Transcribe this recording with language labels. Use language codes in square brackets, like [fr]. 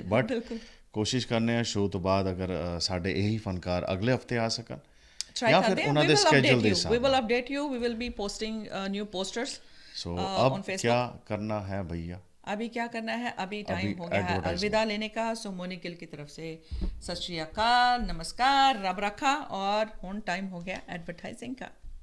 [pa] But ਕੋਸ਼ਿਸ਼ ਕਰਨੇ ਆ ਸ਼ੋਅ ਤੋਂ ਬਾਅਦ ਅਗਰ ਸਾਡੇ ਇਹੀ ਫਨਕਾਰ ਅਗਲੇ ਹਫਤੇ ਆ ਸਕਣ ਜਾਂ ਫਿਰ ਉਹਨਾਂ ਦੇ ਸਕੇਜੂਲ ਦੇ ਹਿਸਾਬ। [en] We will update you, we will be posting new posters [hi] अब [en] on Facebook। [hi] क्या करना है भैया? अभी क्या करना है, अभी टाइम हो गया है अलविदा लेने का। सो मोनी गिल की तरफ से सत श्री अकाल, नमस्कार, रब रखा, और हुन टाइम हो गया एडवर्टाइजिंग का।